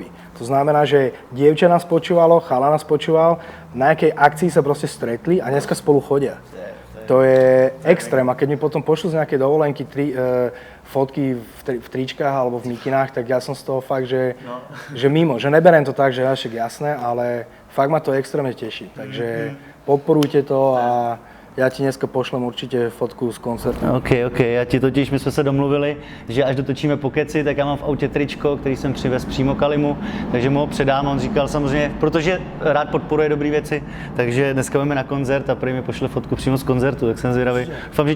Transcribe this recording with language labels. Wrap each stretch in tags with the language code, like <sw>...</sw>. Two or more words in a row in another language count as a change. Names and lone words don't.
<sk>To znamená, že dievča nás počúvalo, chala nás počúval, na nejakej akcii sa proste stretli a dneska spolu chodia. To je extrém. A keď mi potom pošlu z nejakej dovolenky fotky v tričkách alebo v mikinách, tak ja som z toho fakt, že mimo. Že neberiem to tak, že však jasné, ale fakt ma to extrémne teší.</sk> <cs>Takže podporujte to a já ti dneska pošlem určitě fotku z koncertu. OK. Já ti totiž, my jsme se domluvili, že až dotočíme Pokeci, tak já mám v autě tričko, který jsem přivez přímo Kalimu, takže mu ho předám. On říkal samozřejmě, protože rád podporuje dobré věci, takže dneska jdeme na koncert a prý mi pošle fotku přímo z koncertu, tak jsem zvědavý.</cs>